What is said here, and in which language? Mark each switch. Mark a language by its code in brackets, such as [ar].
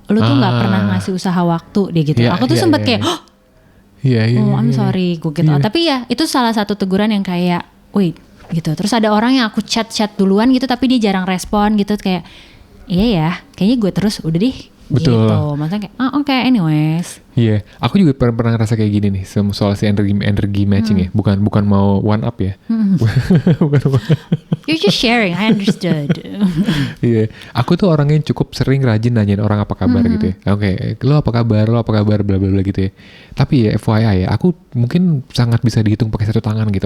[id] Lu tuh gak pernah ngasih usaha waktu deh gitu. Aku tuh sempet kayak, [en] I'm sorry, [id] gue gitu. Tapi ya itu salah satu teguran yang kayak, wait, gitu. Terus ada orang yang aku chat duluan gitu tapi dia jarang respon gitu kayak iya ya kayaknya gue terus udah deh. Betul. Gitu. Maksudnya kayak oke, anyways. Iya, aku juga pernah ngerasa kayak gini nih soal si energi matching ya. Bukan mau one up ya. [en] You're just sharing, I understood. [id] Iya, aku tuh orang yang cukup sering rajin nanyain orang apa kabar gitu ya. Oke, lo apa kabar, bla bla bla gitu ya. Tapi ya FYI ya, aku mungkin sangat bisa dihitung pakai satu tangan gitu.